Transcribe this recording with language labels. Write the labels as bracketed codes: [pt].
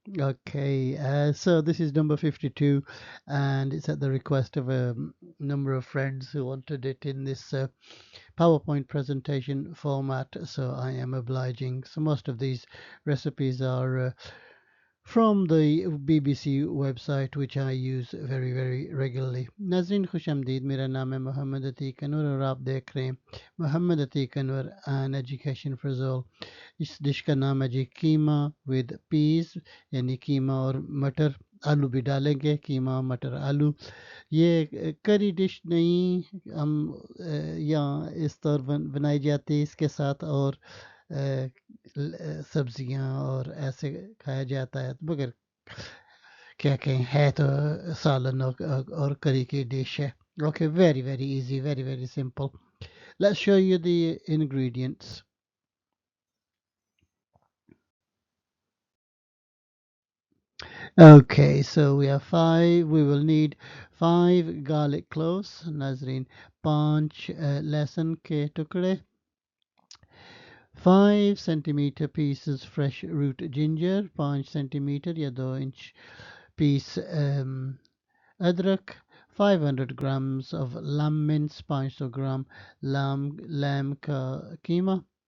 [en] Okay, so this is number 52, and it's at the request of a number of friends who wanted it in this PowerPoint presentation format, so I am obliging. So most of these recipes are from the BBC website, which I use very, very regularly. [hi] Nazreen Khushamdeed, मेरा नाम है मोहम्मद अतीक अनवर और आप देख रहे हैं Mohammad Atiq Anwar and education for all. इस dish का नाम है जी कीमा विद पीस, यानी कीमा और मटर. आलू भी डालेंगे, कीमा मटर आलू. ये करी डिश नहीं, हम यहाँ इस तौर बनाई जाती है इसके साथ, और सब्जियां और ऐसे खाया जाता है, मगर क्या कहें, है तो सालन और करी की डिश है. [en] Okay, very very easy, very very simple. Let's show you the ingredients. Okay, so we will need 5 garlic cloves, Nazreen, 5 [hi] लहसुन के टुकड़े, [en] 5 centimeter pieces fresh root ginger, 5 centimeter [hi] या [en] 2 inch piece [hi] अदरक, [en] 500 grams of lamb mince, 500 gram lamb [hi] का कीमा,